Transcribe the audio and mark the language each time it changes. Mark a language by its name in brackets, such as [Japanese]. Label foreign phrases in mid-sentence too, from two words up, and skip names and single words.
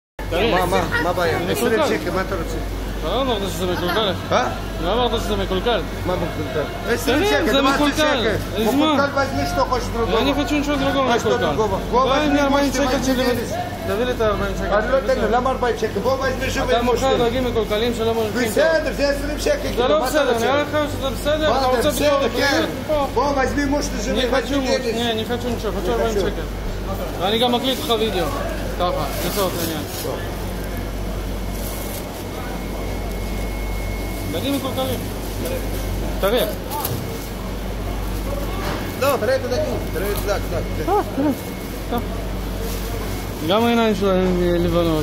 [Hebrew] מה הבעיה? 20 שקל, מה אתה רוצה? לא אמרת שזה מקולקל. לא אמרת שזה מקולקל. מה מקולקל? 20 שקל, זה מקולקל. [Russian] מקולקל возьми, что хочешь другого. Я не хочу ничего другого מקולקל. дай мне 40 [Hebrew] שקל שלי. תביא לי את ה-40 שקל. אני לא אתן לו, למה 40 שקל? בוא [Russian] возьми живые [Hebrew] אתה מוכר דגים מקולקלים שלא מרוויחים טוב. בסדר, זה 20 שקל. זה לא בסדר, נראה לך שזה בסדר? אתה רוצה בסדר, כן. בוא [Russian] возьми муж живые. Не, не хочу ничего, хочу [Hebrew] 40 שקל. ואני גם מקליט לך וידאו. ככה, לצורך העניין. דגים מקולקלים. תראה. לא, תראה את הדגים. תראה את דג, דג. תראה. גם העיניים שלהם לבנות.